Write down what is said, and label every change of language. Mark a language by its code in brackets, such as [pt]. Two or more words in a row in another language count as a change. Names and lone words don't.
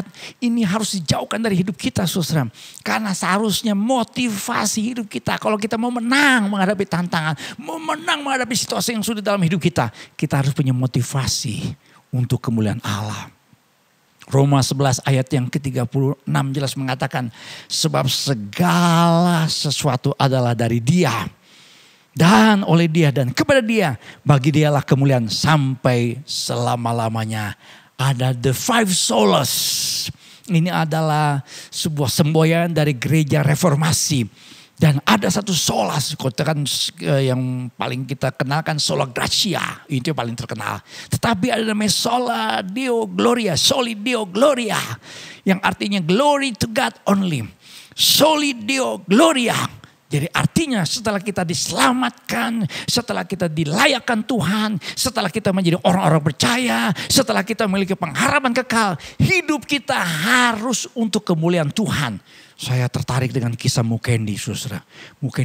[id] Ini harus dijauhkan dari hidup kita saudara. Karena seharusnya motivasi hidup kita kalau kita mau menang menghadapi tantangan, mau menang menghadapi situasi yang sulit dalam hidup kita, kita harus punya motivasi untuk kemuliaan Allah. Roma 11 ayat yang ke-36 jelas mengatakan sebab segala sesuatu adalah dari Dia dan oleh Dia dan kepada Dia, bagi Dialah kemuliaan sampai selama-lamanya. Ada [en] the five solas. [id] Ini adalah sebuah semboyan dari gereja reformasi. Dan ada satu solas, katakan yang paling kita kenalkan [la] sola gratia, [id] itu yang paling terkenal. Tetapi ada namanya [la] sola deo gloria, soli deo gloria, [id] yang artinya [en] glory to God only. [la] Soli deo gloria. [id] Jadi artinya setelah kita diselamatkan, setelah kita dilayakkan Tuhan, setelah kita menjadi orang-orang percaya, setelah kita memiliki pengharapan kekal, hidup kita harus untuk kemuliaan Tuhan. Saya tertarik dengan kisah Mukendi saudara.